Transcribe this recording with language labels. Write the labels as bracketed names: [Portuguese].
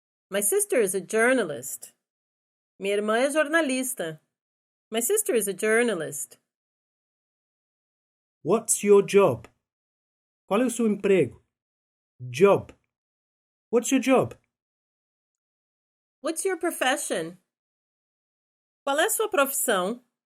[English] My sister is a journalist. [Portuguese] Minha irmã é jornalista. [English] My sister is a journalist. What's your job? [Portuguese] Qual é o seu emprego? [English] Job. What's your job? What's your profession? [Portuguese] Qual é a sua profissão?